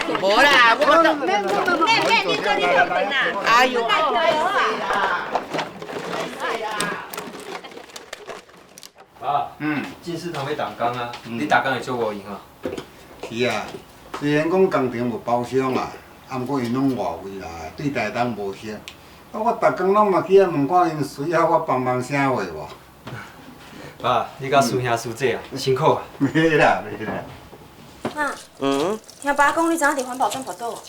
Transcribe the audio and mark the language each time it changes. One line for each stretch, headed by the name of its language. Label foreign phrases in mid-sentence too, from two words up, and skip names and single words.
Min Nan Chinese: 无啦，我都免，你做你做紧啦。哎呦，加油啊！爸，进食堂要打工啊，你打工会做无闲啊？是啊，虽然讲工程有包厢啊，啊，毋过因拢外围啦，对台东无熟。啊，我逐工拢嘛去遐问看因需要我帮忙啥话无？爸，你甲师兄师姐啊，辛苦啊！袂啦，袂啦。妈，嗯，听爸讲你昨仔伫环保站跋倒啊？